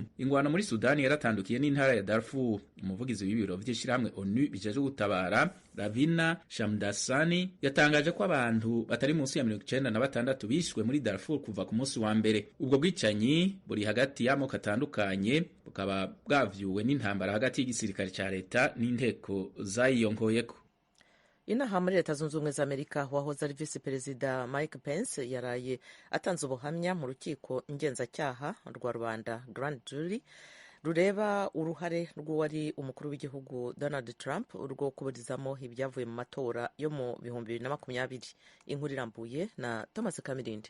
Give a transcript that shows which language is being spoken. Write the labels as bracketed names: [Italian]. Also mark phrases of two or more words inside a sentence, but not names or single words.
[Rundi] Ingwano muri Sudani yaratandukiye n'intara ya Darfur. Umuvugizi w'ibiro vy'ishirahamwe ONU bijeje gutabara Ravina Shamdasani yatangaje ko abantu batari munsi ya 96 bishwe muri Darfur kuva ku munsi wa mbere. Ubwo bwicanyi buri hagati y'amoko atandukanye bukaba bwavyuwe n'intambara hagati y'igisirikare ca leta n'inteko zayiyongoyeko. Inaha muri Leta Zunze Ubumwe za Amerika wahoze ari Vice Perezida Mike Pence yaraye atanze ubuhamya mu rukiko ngenzacyaha rwa Rwanda [English] Grand Jury [Rundi] rureba uruhare rw'uwari umukuru w'igihugu Donald Trump urwo kuburizamo ibyavuye mu matora yo mu 2020. Inkuru irambuye na Thomas Kamirindi.